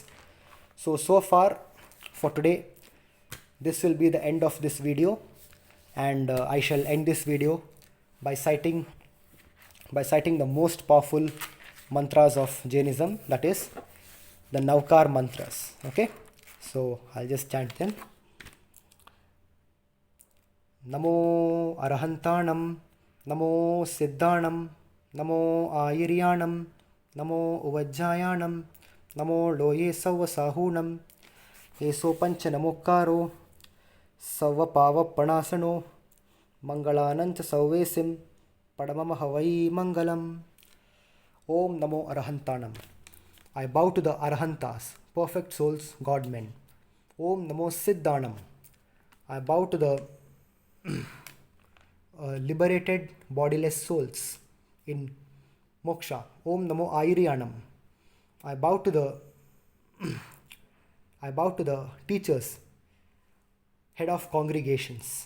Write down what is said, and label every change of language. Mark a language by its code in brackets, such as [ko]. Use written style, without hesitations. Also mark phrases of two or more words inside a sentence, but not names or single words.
[en] So far for today, this will be the end of this video, and I shall end this video by citing the most powerful mantras of Jainism, that is the Navkar mantras. Okay, so I'll just chant them. [pra] Namo Arahantanam, Namo Siddhanam, Namo Ayiryanam, Namo Uvajjayanam, Namo Loye Savasahunam, Eso Pancha Namokaro, Savapava Panasano, Mangalananta Sauvesim, Padamama Havai Mangalam. Om Namo Arahantanam. [en] I bow to the Arahantas, perfect souls, God-men. [pra] Om Namo Siddhanam. [en] I bow to the liberated bodiless souls in moksha. [pra] Om Namo Ayiryanam. [en] I bow to the teachers, head of congregations.